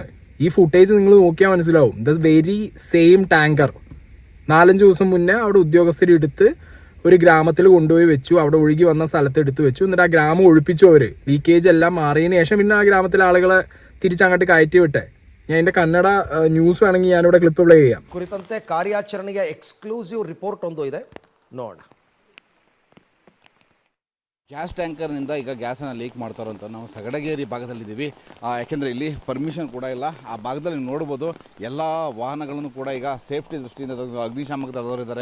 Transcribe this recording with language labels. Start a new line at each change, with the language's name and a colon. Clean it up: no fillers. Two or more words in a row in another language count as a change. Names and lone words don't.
Malayalam: ഈ ഫുട്ടേജ് നിങ്ങൾ നോക്കിയാൽ മനസ്സിലാവും.
English: the very same tanker
Malayalam: 4-5 ദിവസം മുന്നേ അവിടെ ഉദ്യോഗസ്ഥർ എടുത്ത് ഒരു ഗ്രാമത്തിൽ കൊണ്ടുപോയി വെച്ചു. അവിടെ ഒഴുകി വന്ന സ്ഥലത്ത് എടുത്ത് വെച്ചു. എന്നിട്ട് ആ ഗ്രാമം ഒഴിപ്പിച്ചു അവർ. ലീക്കേജ് എല്ലാം മാറിയതിന് ശേഷം പിന്നെ ആ ഗ്രാമത്തിലെ ആളുകളെ തിരിച്ചങ്ങോട്ട് കയറ്റി വിട്ടെ. ഞാൻ എൻ്റെ കന്നഡ ന്യൂസ് വേണമെങ്കിൽ ഞാനിവിടെ
English: clip play
Malayalam: ചെയ്യാം.
Kannada: ಕುರಿತಂತೆ ಕಾರ್ಯಾಚರಣೆಯ
English: exclusive report
Kannada: ಒಂದು ಇದೆ, ನೋಡೋಣ. ಗ್ಯಾಸ್ ಟ್ಯಾಂಕರ್ನಿಂದ ಈಗ ಗ್ಯಾಸನ್ನು ಲೀಕ್ ಮಾಡ್ತಾರಂತ ನಾವು ಸಗಡಗೇರಿ ಭಾಗದಲ್ಲಿದ್ದೀವಿ. ಯಾಕೆಂದರೆ ಇಲ್ಲಿ ಪರ್ಮಿಷನ್ ಕೂಡ ಇಲ್ಲ. ಆ ಭಾಗದಲ್ಲಿ ನೀವು ನೋಡ್ಬೋದು ಎಲ್ಲ ವಾಹನಗಳನ್ನು ಕೂಡ ಈಗ ಸೇಫ್ಟಿ ದೃಷ್ಟಿಯಿಂದ ಅಗ್ನಿಶಾಮಕ ದಳದವರಿದ್ದಾರೆ.